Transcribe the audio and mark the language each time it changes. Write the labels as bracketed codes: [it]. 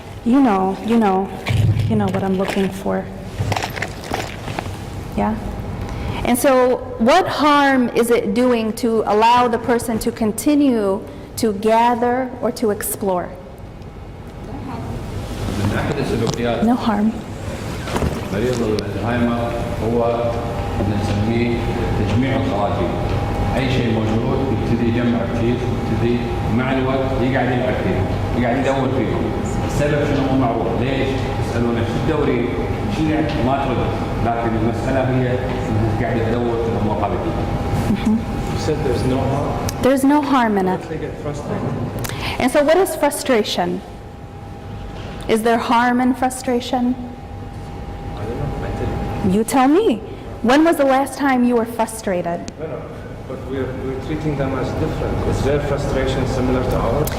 [en] You know what I'm looking for. Yeah? And so what harm is it doing to allow the person to continue to gather or to explore? [ar] من احد السلوكيات [en] No harm. [ar] مريض الزهايمر هو نسميه تجميع الخراجيل. اي شيء موجود يبتدي يجمع كثير، يبتدي مع الوقت يقعد يلعب فيهم، يقعد يدور فيهم. السبب شنو مو معروف، ليش؟ يسالونه شو تدورين؟ شو يعني؟ ما ترد، لكن المساله هي انها قاعده تدور في الامور هذه. [en] You said there's no harm. There's no harm in it. They get frustrated. And so what is frustration? Is there harm in frustration? I don't know. I didn't. You tell me. When was the last time you were frustrated? No. But we're treating them as different. Is their frustration similar to ours?